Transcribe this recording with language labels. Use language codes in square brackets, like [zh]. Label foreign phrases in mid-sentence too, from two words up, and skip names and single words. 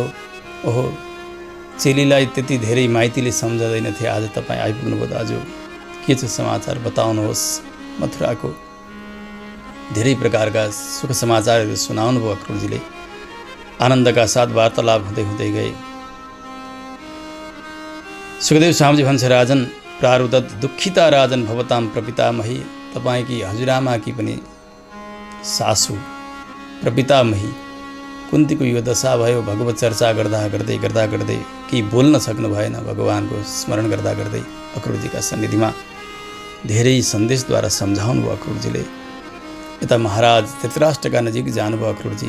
[ne] ओहो, चेलीलाई त्यति धेरै माइतीले सम्झँदैनथे, आज तपाईँ आइपुग्नुभयो दाजु, के छ समाचार बताउनुहोस्। मथुराको धेरै प्रकारका सुख समाचारहरू सुनाउनुभयो अक्रुरजीले। आनन्दका साथ वार्तालाप हुँदै हुँदै गए। सुखदेव स्वामीजी भन्छ, [sa] राजन प्रारुदत दुःखिता राजन भवताम प्रपितामही। [ne] तपाईँकी हजुरआमाकी पनि सासू प्रपितामही कुन्तीको यो दशा भयो। भगवत चर्चा गर्दा गर्दै केही बोल्न सक्नु भएन। भगवानको स्मरण गर्दा गर्दै अक्रुरजीका सन्निधिमा धेरै सन्देशद्वारा सम्झाउनु भयो अक्रुरजीले। यता महाराज धृतराष्ट्रका नजिक जानुभयो अक्रुरजी।